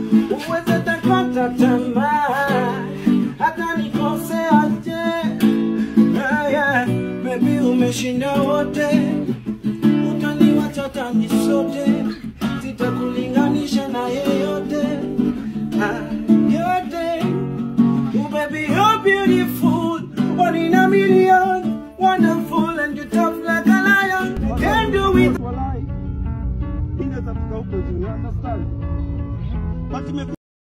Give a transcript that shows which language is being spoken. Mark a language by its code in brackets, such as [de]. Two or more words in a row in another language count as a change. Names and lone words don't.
[sw] Uweze takata tamaa, hata nikoseaje? [en] Yeah, yeah. [sw] Baby, umeshinda wote, utaniwacha tani sote, sitakulinganisha na yeyote. Ah, yote. [en] Oh, baby, you're beautiful, one in a million, wonderful, and you're tough like a lion. Can't do it. [sw] Walai. Mimi naweza fika huko juu, [en] you understand? But ime-